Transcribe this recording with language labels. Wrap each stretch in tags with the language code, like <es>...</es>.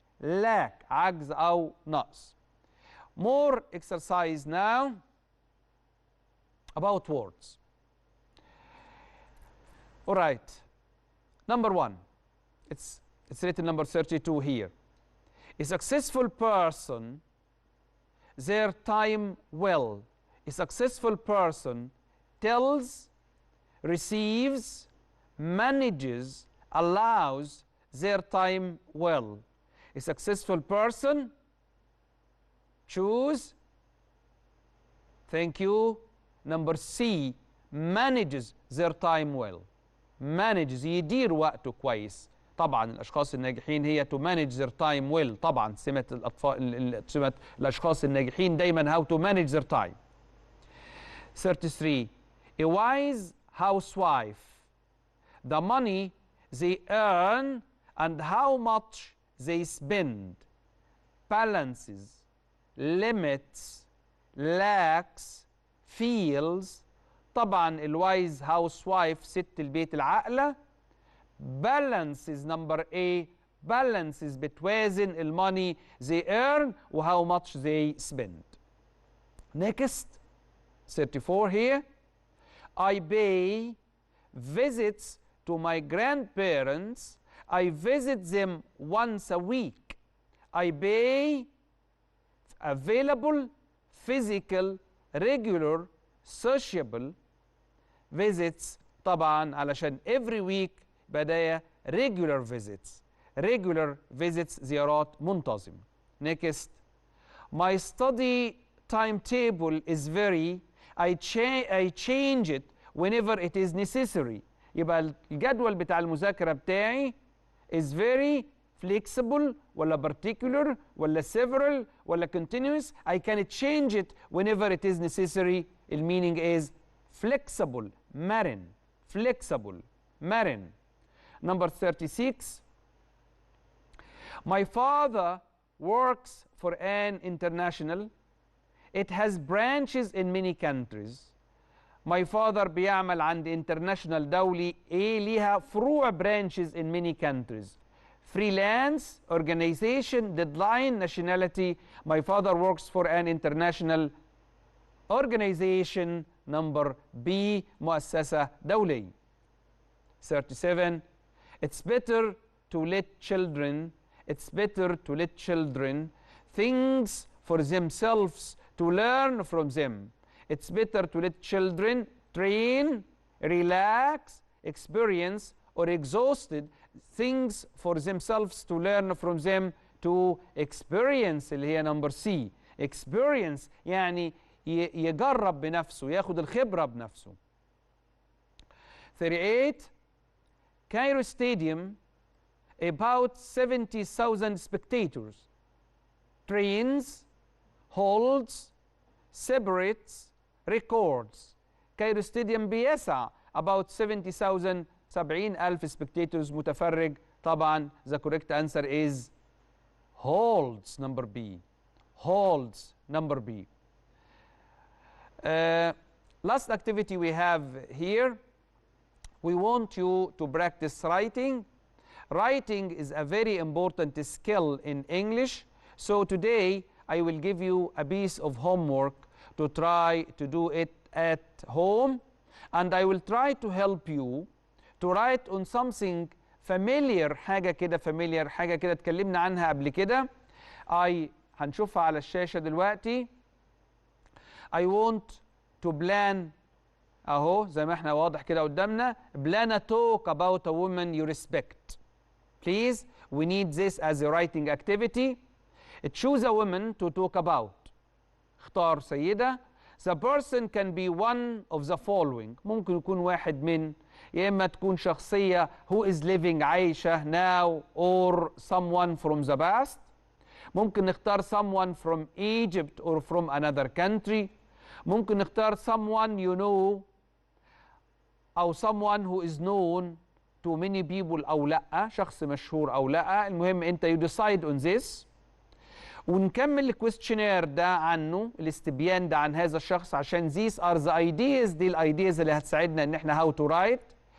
<ar>lack، عجز أو نقص.</ar> <en>More exercise now about words. All right. Number 1. It's written number 32 here. A successful person their time well. A successful person tells, receives, manages, allows their time well. A successful person, choose, thank you, number C, manages their time well.</en> <ar>manages يدير وقته كويس. طبعا الاشخاص الناجحين هي</ar> <en>to manage their time well.</en> <ar>طبعا سمة الاطفال، سمة الاشخاص الناجحين دايما</ar> <en>how to manage their time. 33. A wise housewife, the money they earn and how much they spend, balances, limits, lacks, feels.</en> <ar>طبعا الوايز هاوس وايف ست البيت العاقلة.</ar> <en>balances number A, balances</en> <ar>بتوازن الماني</ar> <en>they earn و how much they spend. Next 34 here. I pay visits to my grandparents. I visit them once a week. I pay available, physical, regular, sociable visits.</en> <ar>طبعا علشان</ar> <en>every week</en> <ar>بداية</ar> <en>regular visits. regular visits</en> <ar>زيارات منتظمة.</ar> <en>Next. My study timetable is very, I change it whenever it is necessary.</en> <ar>يبقى الجدول بتاع المذاكرة بتاعي</ar> <en>is very flexible</en> <ar>ولا particular ولا several ولا continuous.</ar> <en>I can change it whenever it is necessary. The meaning is flexible, مرن. flexible, مرن. Number 36. My father works for an international. It has branches in many countries. My father</en> <ar>بيعمل عند</ar> <en>international</en> <ar>دولي ليها فروع</ar> <en>branches in many countries. Freelance, organization, deadline, nationality. My father works for an international organization. Number B,</en> <ar>مؤسسة دولية.</ar> <en>37. It's better to let children, it's better to let children things for themselves to learn from them. It's better to let children train, relax, experience, or exhausted things for themselves to learn from them to experience</en> <ar>اللي هي</ar> <en>number C.</en> <ar>experience يعني يجرب بنفسه، ياخد الخبرة بنفسه.</ar> <en>38. Cairo Stadium, about 70,000 spectators. Trains, holds, separates, records. Cairo Stadium</en> <ar>بيسع</ar> <en>about 70,000 70,000 spectators</en> <ar>متفرج.</ar> <en>طبعا the correct answer is holds number B. holds number B. Last activity we have here, we want you to practice writing. Writing is a very important skill in English. So today I will give you a piece of homework to try to do it at home, and I will try to help you to write on something familiar.</en> <ar>حاجة كده familiar، حاجة كده اتكلمنا عنها قبل كده. هنشوفها على الشاشة دلوقتي.</ar> <en>I want to plan</en> <ar>اهو زي ما احنا واضح كده قدامنا.</ar> <en>plan a talk about a woman you respect. Please, we need this as a writing activity. Choose a woman to talk about.</en> <ar>اختار سيدة.</ar> <en>The person can be one of the following.</en> <ar>ممكن يكون واحد من، يا إما تكون شخصية</ar> <en>who is living</en> <ar>عايشة</ar> <en>now or someone from the past.</en> <ar>ممكن نختار</ar> <en>someone from Egypt or from another country.</en> <ar>ممكن نختار</ar> <en>someone you know أو someone who is known to many people</en> <ar>أو لأ، شخص مشهور أو لأ. المهم أنت</ar> <en>you decide on this.</en> <ar>ونكمل الكويستشنير ده عنه، الاستبيان ده عن هذا الشخص، عشان</ar> <en>these are the ideas،</en> <ar>دي الايدياز اللي هتساعدنا ان احنا</ar> <en>how to write.</en>